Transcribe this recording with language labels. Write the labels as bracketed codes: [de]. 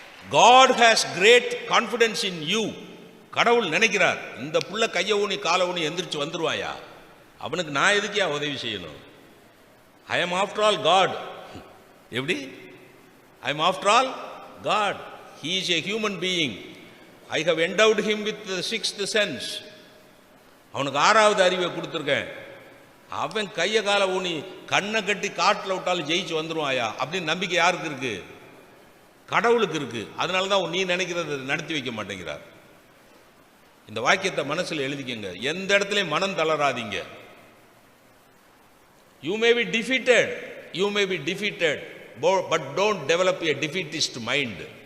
[en] God has great confidence in you. [ta] கடவுள் நினைக்கிறார், இந்த புள்ள கைய ஊனி கால ஊனி எந்திரிச்சு வந்துருவாயா, அவனுக்கு நான் எதுக்கியா உதவி செய்யணும்? [en] I am after all God. [ta] எப்படி? [en] I am after all God. He is a human being. I have endowed him with the sixth sense. [ta] அவனுக்கு ஆறாவது அறிவை கொடுத்துருக்கேன். அவன் கைய கால ஊனி கண்ணை கட்டி காட்டில் விட்டாலும் ஜெயிச்சு வந்துருவாயா அப்படின்னு நம்பிக்கை யாருக்கு இருக்கு? கடவுளுக்கு இருக்கு. அதனால தான் நீ நினைக்கிறத நடத்தி வைக்க மாட்டேங்கிறார். இந்த வாக்கியத்தை மனசில் எழுதிக்கங்க. எந்த இடத்துலையும் மனம் தளராதீங்க. [en] You may be defeated, you may be defeated, but don't develop a defeatist mind.